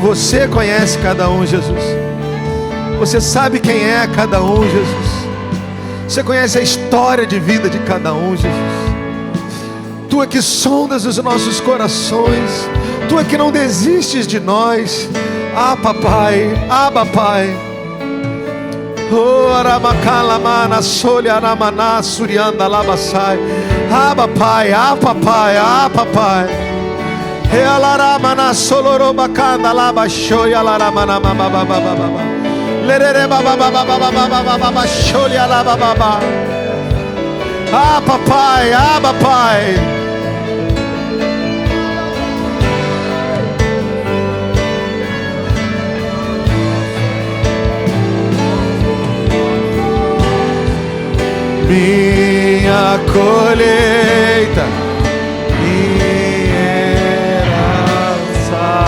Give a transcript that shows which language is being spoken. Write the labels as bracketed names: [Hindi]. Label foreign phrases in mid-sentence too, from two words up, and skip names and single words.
[Portuguese] Você conhece cada um, Jesus. Você sabe quem é cada um, Jesus. Você conhece a história de vida de cada um, Jesus. Tu é que sondas os nossos corações. Tu é que não desistes de nós. Ah, papai, Abba, Pai. Oh, Aramacalamana, Soliaramana, Surianda, Labasai. Abba, Pai, Abba, Pai, Abba, Pai. Realaramana, Solorobacanda, Labashoia, Laramana, Bababababa. Lerere, Bababababa, Sholia, Labababa. Abba, Pai, Abba, Pai. Minha colheita, minha herança.